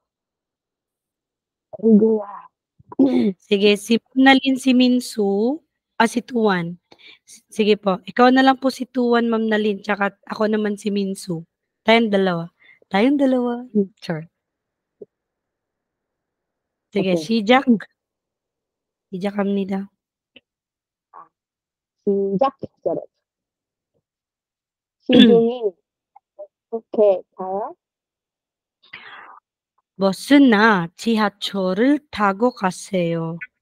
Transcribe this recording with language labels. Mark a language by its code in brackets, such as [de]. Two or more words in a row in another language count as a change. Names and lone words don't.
[tl] Sige, si Ma'am Nalin, si Minsu, si Tuan. Sige po, ikaw na lang po si Tuan, Ma'am Nalin, tsaka ako naman si Minsu. Tayong dalawa. Sure. Sige, [ko] 오케이. 시작. 시작합니다. 시작했어요. 시중이 어떻게 가요? 버스나 지하철을 타고 가세요.